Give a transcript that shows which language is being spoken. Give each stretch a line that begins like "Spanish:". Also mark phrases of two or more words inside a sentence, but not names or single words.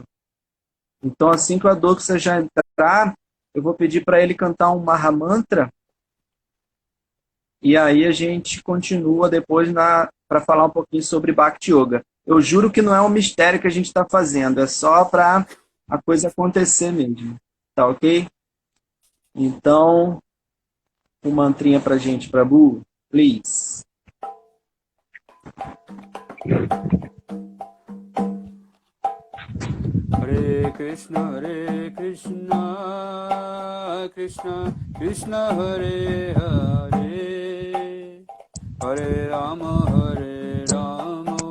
Portuguese: Então, assim que o Adoxa já entrar, eu vou pedir para ele cantar um Mahamantra e aí a gente continua depois para falar um pouquinho sobre Bhakti Yoga. Eu juro que não é um mistério que a gente está fazendo, é só para a coisa acontecer mesmo. Tá ok? Então, um mantrinha pra gente, Prabhu, please.
Sanskrit: हरे कृष्ण, कृष्ण कृष्ण, हरे हरे, हरे राम,